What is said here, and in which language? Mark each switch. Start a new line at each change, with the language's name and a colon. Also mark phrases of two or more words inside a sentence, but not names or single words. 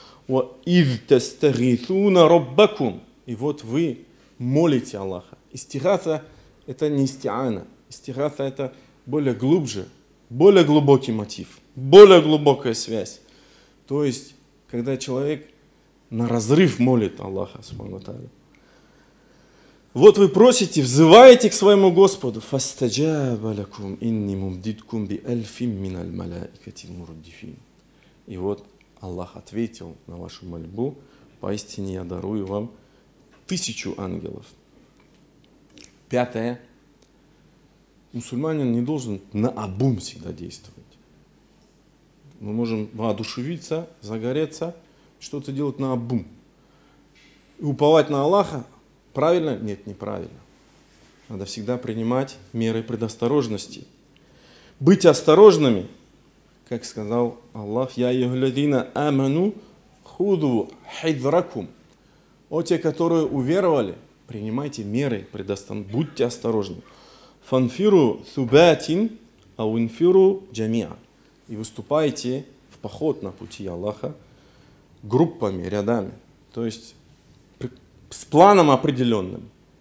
Russian: И вот вы молите Аллаха. Истигата – это не истиана. Истигата – это более глубже, более глубокий мотив, более глубокая связь. То есть, когда человек на разрыв молит Аллаха,
Arabic: سبحانه وتعالى.
Russian: Вот вы просите, взываете к своему Господу.
Arabic: «فاستجاب لكم أني ممدكم بألف من الملائكة مردفين».
Russian: И вот Аллах ответил на вашу мольбу. Поистине я дарую вам 1000 ангелов. Пятое. Мусульманин не должен наобум всегда действовать. Мы можем воодушевиться, загореться, что-то делать наобум. И уповать на Аллаха правильно? Нет, неправильно. Надо всегда принимать меры предосторожности. Быть осторожными, как сказал Аллах,
Arabic: «يا أيها الذين آمنوا خذوا حذركم».
Russian: О те, которые уверовали, принимайте меры предосторожности, будьте осторожны.
Arabic: «فانفروا ثبات أو انفروا جميعا».
Russian: И выступайте в поход на пути Аллаха группами, рядами. То есть с планом определенным.